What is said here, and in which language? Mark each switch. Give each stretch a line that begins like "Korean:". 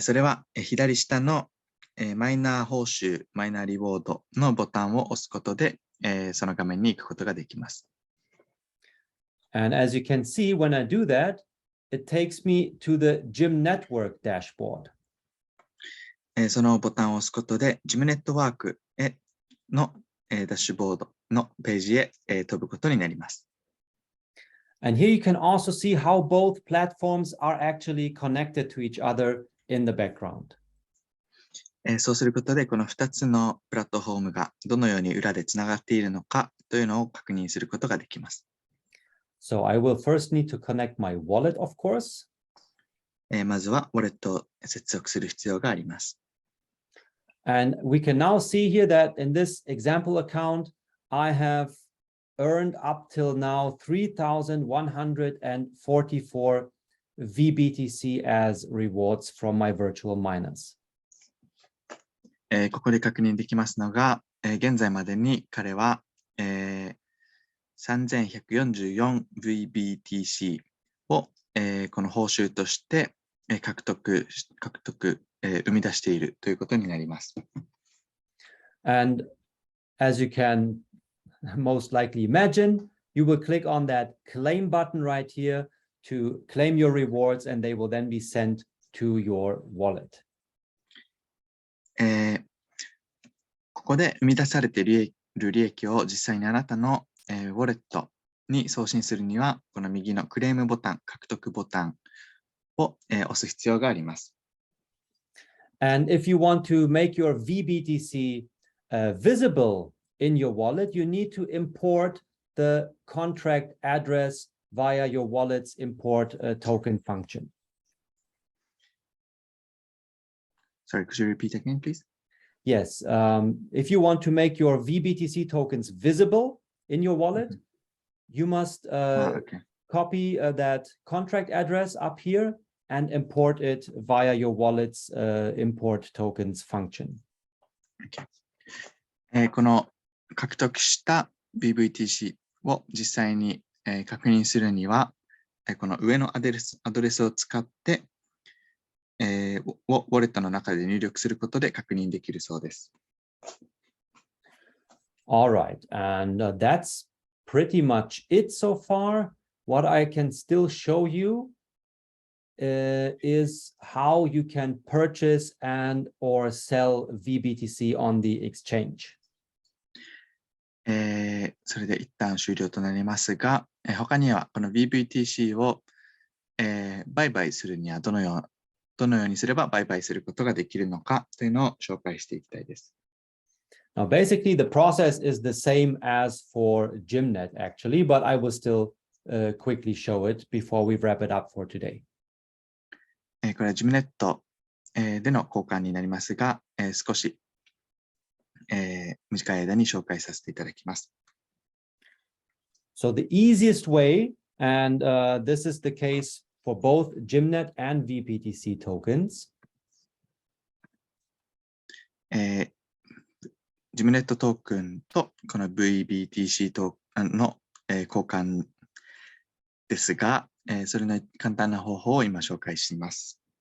Japanese: それは左下のマイナー報酬、マイナーリウォードのボタンを押すことで、その画面に行くことができます。
English: And as you can see, when I do that, it takes me to the Gym Network dashboard.
Japanese: そのボタンを押すことで、ジムネットワークのダッシュボードのページへ飛ぶことになります。
English: And here you can also see how both platforms are actually connected to each other in the background.
Japanese: そうすることで、この2つのプラットフォームがどのように裏でつながっているのかというのを確認することができます。
English: So I will first need to connect my wallet, of course.
Japanese: まずはウォレットを接続する必要があります。
English: And we can now see here that in this example account, I have earned up till now 3,144 VBTC as rewards from my virtual miners.
Japanese: ここで確認できますのが、現在までに彼は、3144 VBTC を、この報酬として、獲得、生み出しているということになります。
English: And as you can most likely imagine, you will click on that claim button right here to claim your rewards, and they will then be sent to your wallet.
Japanese: ここで生み出されている利益を実際にあなたの、ウォレットに送信するには、この右のクレームボタン、獲得ボタンを、押す必要があります。
English: And if you want to make your VBTC visible in your wallet, you need to import the contract address via your wallet's import token function. Sorry, could you repeat again, please? Yes, if you want to make your VBTC tokens visible in your wallet, you must copy that contract address up here and import it via your wallet's import tokens function. Okay.
Japanese: この獲得した VBTC を実際に確認するには、この上のアドレスを使って、ウォレットの中で入力することで確認できるそうです。
English: All right, and that's pretty much it so far. What I can still show you is how you can purchase and or sell VBTC on the exchange.
Japanese: それで一旦終了となりますが、他にはこの VBTC を、売買するにはどのようにすれば売買することができるのかというのを紹介していきたいです。
English: Now, basically, the process is the same as for Gymnet, actually, but I will still quickly show it before we wrap it up for today.
Japanese: これは Gymnet での交換になりますが、少し、短い間に紹介させていただきます。
English: So the easiest way, and this is the case for both Gymnet and VBTC tokens.
Japanese: Gymnet トークンとこの VBTC トークンの、交換ですが、それの簡単な方法を今紹介します。